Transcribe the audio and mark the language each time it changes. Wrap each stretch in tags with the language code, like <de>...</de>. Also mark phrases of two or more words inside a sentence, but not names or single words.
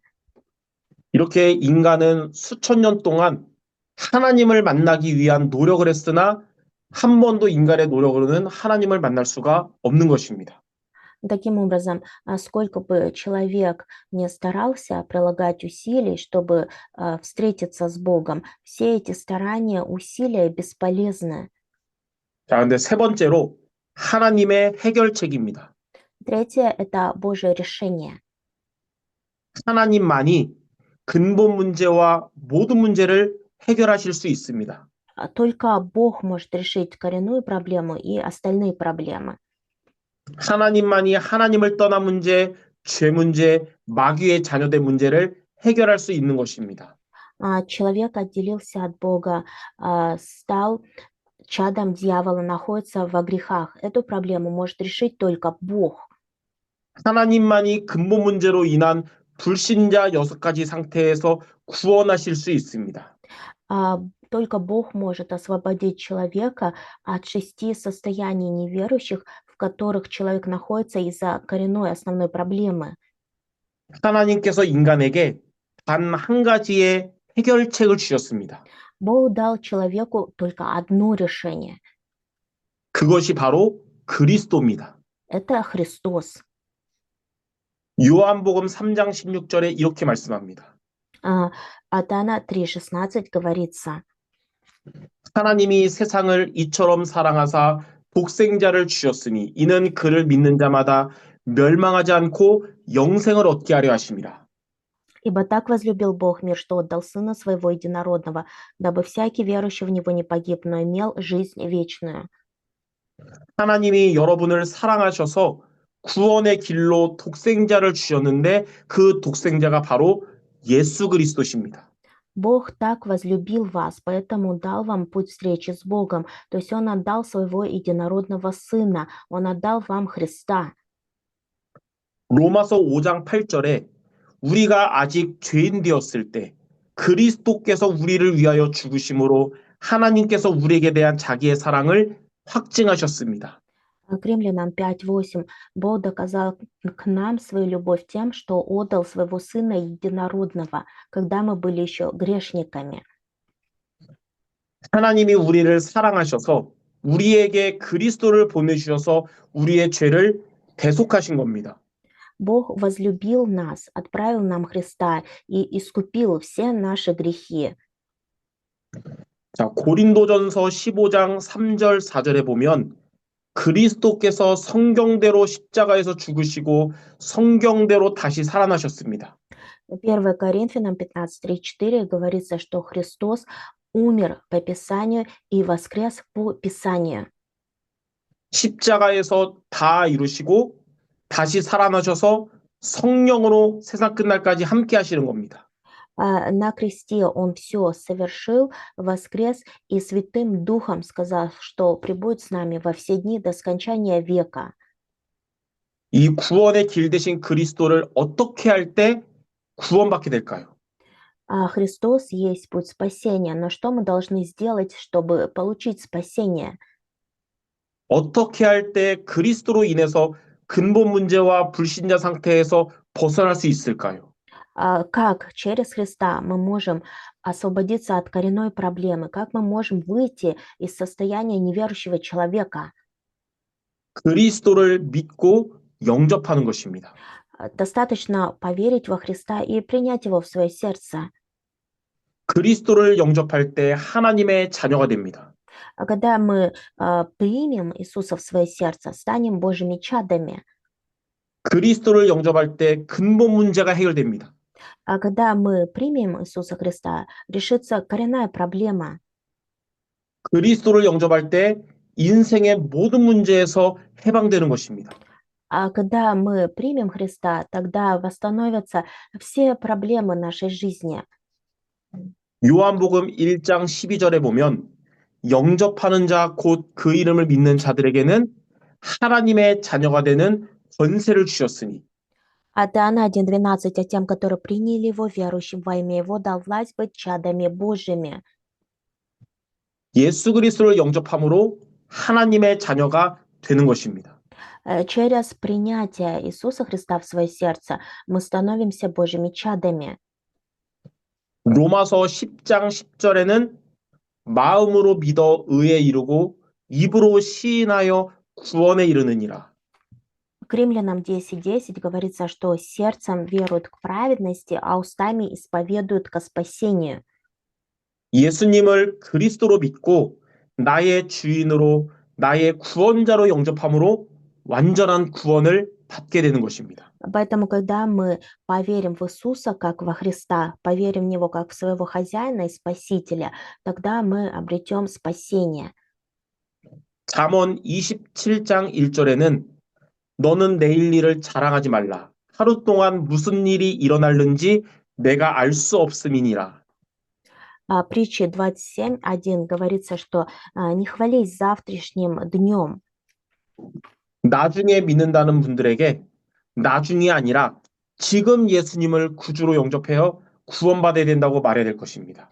<ko>이렇게 인간은 수천 년 동안 하나님을 만나기 위한 노력을 했으나 한 번도 인간의 노력으로는 하나님을 만날 수가 없는 것입니다.</ko> <ru>Таким образом, сколько бы человек не старался прилагать усилий, чтобы встретиться с Богом, все эти старания, усилия бесполезны.</ru> <ko>자, 근데 세 번째로 하나님의 해결책입니다.</ko> <ru>Третье– это Божье решение.</ru> <ko>하나님만이 근본 문제와 모든 문제를 해결하실 수 있습니다.</ko> <ru>Только Бог может решить коренную проблему и остальные проблемы.</ru> <ko>하나님만이 하나님을 떠난 문제, 죄 문제, 마귀의 자녀된 문제를 해결할 수 있는 것입니다.</ko> <ru>Человек отделился от Бога, стал чадом дьявола, находится во грехах. Эту проблему может решить только Бог.</ru> <ko>하나님만이 근본 문제로 인한 불신자 6가지 상태에서 구원하실 수 있습니다.</ko> <ru>Только Бог может освободить человека от 6 состояний неверующих, в которых человек находится из-за коренной основной проблемы.</ru> <ko>하나님께서 인간에게 단 한 가지의 해결책을 주셨습니다.</ko> <ru>Бог дал человеку только одно решение.</ru> <ko>그것이 바로 그리스도입니다.</ko> <ru>Это Христос.</ru> <ko>요한복음 3장 16절에 이렇게 말씀합니다.</ko> <ru>От Иоанна 3,16 говорится,</ru> <ko>하나님이 세상을 이처럼 사랑하사 독생자를 주셨으니 이는 그를 믿는 자마다 멸망하지 않고 영생을 얻게 하려 하심이라.</ko> <ru>«Ибо так возлюбил Бог мир, что отдал Сына Своего Единородного, дабы всякий верующий в Него не погиб, но имел жизнь вечную».</ru> <ko>하나님이 여러분을 사랑하셔서 구원의 길로 독생자를 주셨는데 그 독생자가 바로 예수 그리스도십니다.</ko> <ru>Бог так возлюбил вас, поэтому дал вам путь встречи с Богом, то есть Он отдал Своего Единородного Сына, Он отдал вам Христа.</ru> <ko>로마서 5장 8절에 우리가 아직 죄인 되었을 때 그리스도께서 우리를 위하여 죽으심으로 하나님께서 우리에게 대한 자기의 사랑을 확증하셨습니다.</ko> <ru>К Римлянам 5:8 Бог доказал к нам свою любовь тем, что отдал Своего Сына Единородного, когда мы были еще грешниками.</ru> <ko>하나님이 우리를 사랑하셔서 우리에게 그리스도를 보내주셔서 우리의 죄를 대속하신 겁니다.</ko> <ru>Бог возлюбил нас, отправил нам Христа и искупил все наши грехи.</ru> <ko>자, 고린도전서 15장 3절 4절에 보면 그리스도께서 성경대로 십자가에서 죽으시고 성경대로 다시 살아나셨습니다.</ko> <ru>1 Коринфянам 15:3-4 говорится, что Христос умер по Писанию и воскрес по Писанию.</ru> <ko>십자가에서 다 이루시고 다시 살아나셔서 성령으로 세상 끝날까지 함께 하시는 겁니다.</ko> <ru>На кресте Он все совершил, воскрес и Святым Духом сказал, что пребудет с нами во все дни до скончания века.</ru> <ko>이 구원의 길 대신 그리스도를 어떻게 할 때 구원받게 될까요?</ko> <ru>Христос есть путь спасения, но что мы должны сделать, чтобы получить спасение?</ru> <ko>어떻게 할 때 그리스도로 인해서 근본 문제와 불신자 상태에서 벗어날 수 있을까요?</ko> <ru>Как через Христа мы можем освободиться от коренной проблемы? Как мы можем выйти из состояния неверующего человека?</ru> <ko>그리스도를 믿고 영접하는 것입니다.</ko> <ru>Достаточно поверить во Христа и принять Его в свое сердце.</ru> <ko>그리스도를 영접할 때 하나님의 자녀가 됩니다.</ko> <ru>Когда мы примем Иисуса в свое сердце, станем Божьими чадами.</ru> <ko>그리스도를 영접할 때 근본 문제가 해결됩니다.</ko> <ru>Когда мы примем Иисуса Христа, решится коренная проблема.</ru> <ko>그리스도를 영접할 때 인생의 모든 문제에서 해방되는 것입니다.</ko> <ru>Когда мы примем Христа, тогда восстановятся все проблемы нашей жизни.</ru> <ko>요한복음 1장 12절에 보면 영접하는 자 곧 그 이름을 믿는 자들에게는 하나님의 자녀가 되는 권세를 주셨으니</ko> <ru>От Иоанна 1:12, а тем, которые приняли Его, верующим во имя Его, дал власть быть чадами Божьими.</ru> <ko>예수 그리스도를 영접함으로 하나님의 자녀가 되는 것입니다.</ko> <ru>Через принятие Иисуса Христа в свое сердце мы становимся Божьими чадами.</ru> <ko>로마서 10장 10절에는 마음으로 믿어 의에 이르고 입으로 시인하여 구원에 이르느니라.</ko> <ru>К Римлянам 10:10 говорится, что сердцем веруют к праведности, а устами исповедуют ко спасению.</ru> <ko>예수님을 그리스도로 믿고 나의 주인으로 나의 구원자로 영접함으로 완전한 구원을 받게 되는 것입니다.</ko> <ru>Поэтому, когда мы поверим в Иисуса как во Христа, поверим в Него как в своего хозяина и спасителя, тогда мы обретем спасение.</ru> <ko>잠언 27장 1절에는 너는 내일 일을 자랑하지 말라. 하루 동안 무슨 일이 일어날는지 내가 알 수 없음이니라.</ko> <ru>Притчи 27:1 говорится, что не хвались завтрашним днем.</ru> <ko>나중에 믿는다는 분들에게 나중이 아니라 지금 예수님을 구주로 영접해서 구원받아야 된다고 말해야 될 것입니다.</ko>